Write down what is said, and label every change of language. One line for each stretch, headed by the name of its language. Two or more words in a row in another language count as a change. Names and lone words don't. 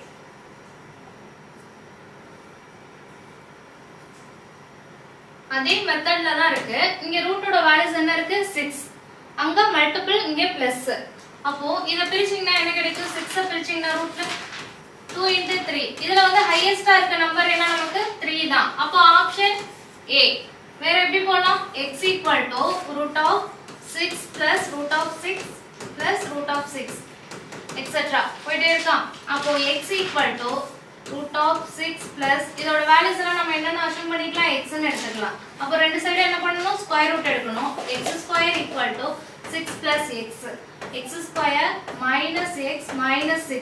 Tamil: அதே மெத்தட்ல தான் இருக்கு. இங்க ரூட்டோட வேல்யூஸ் என்ன இருக்கு? 6. அங்க மல்டிபிள், இங்க பிளஸ். அப்போ இத பிரிச்சீங்கன்னா என்ன கிடைக்கும்? 6 பிரிச்சீங்கன்னா ரூட்ல 2 into 3. இதுல வந்து ஹையஸ்டா இருக்க நம்பர் என்ன நமக்கு? 3 தான். அப்போ ஆப்ஷன் A. வேற எப்படி போலாம்?
English: x √6 plus √6 plus √6 etc.
Tamil: போயிட்டே இருக்கான். அப்போ x √6 plus இதோட வேல்யூஸ் எல்லாம் நம்ம என்னன்னு அஸ்யூம் பண்ணிக்கலாம்? x ன்னு எடுத்துக்கலாம். அப்போ ரெண்டு சைடு என்ன பண்ணனும்?
English: square root
Tamil: எடுக்கணும். x² = 6 plus x. x² - x - 6.